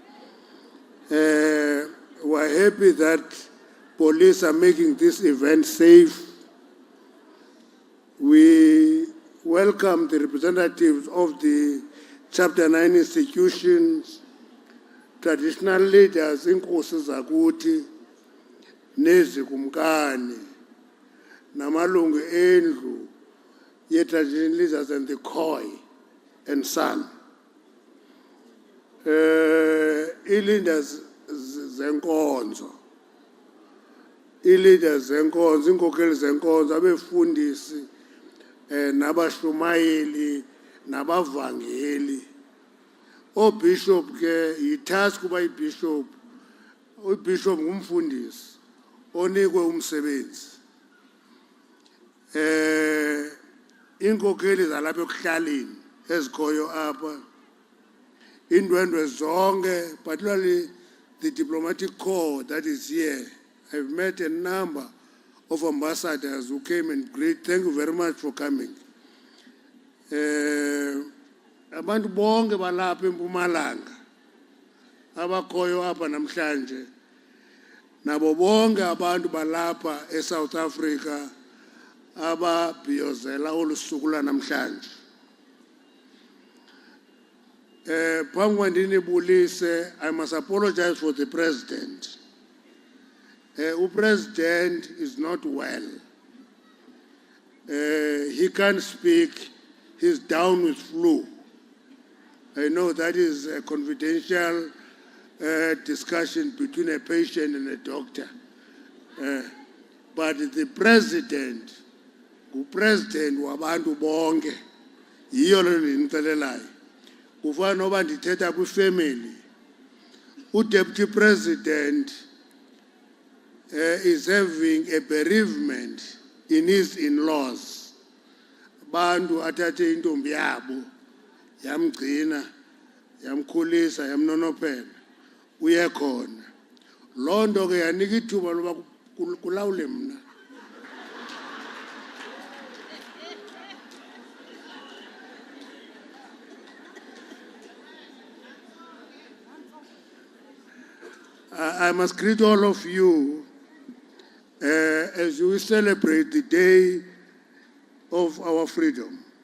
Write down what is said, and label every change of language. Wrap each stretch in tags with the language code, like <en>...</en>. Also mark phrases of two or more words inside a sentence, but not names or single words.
<en>We're happy that police are making this event safe. We welcome the representatives of the Chapter 9 institutions, traditional leaders,</en> <xh>inkosi zakuthi, nezikumkani, namalungu endlu,</xh> <en>ye-traditional leaders and the Khoi and son.</en> <xh>I-leaders zenkonzo, i-leaders zenkonzo, iinkokheli zenkonzo, abefundisi, nabashumayeli, nabavangeli. Bishop ke yitask kuba i-bishop, u-bishop ngumfundisi onikwe umsebenzi. Iinkokheli zalapha ekuhlaleni ezikhoyo apha, indwendwe zonke,</xh> <en>particularly the diplomatic corps that is here. I've met a number of ambassadors who came and greet. Thank you very much for coming.</en> <xh>Abantu bonke balapha eMpumalanga abakhoyo apha namhlanje, nabo bonke abantu balapha eSouth Africa ababhiyozela olu suku lwanamhlanje. Phambi kwandinibulise,</xh> <en>I must apologize for the president. President is not well. He can't speak. He's down with flu. I know that is a confidential discussion between a patient and a doctor. But the president,</en> <xh>president wabantu bonke, yiyo le ndinixelelayo. Kufana noba ndithetha kwifamily.</xh> <en>Deputy president is having a bereavement in his in-laws.</en> <xh>Bantu athathe intombi yabo, yamgcina, yamkhulisa, yamnonophela, uye khona. Loo nto ke yanika ithuba loba kulawule mna.</xh> <en>I must greet all of you as we celebrate the day of our freedom.</en>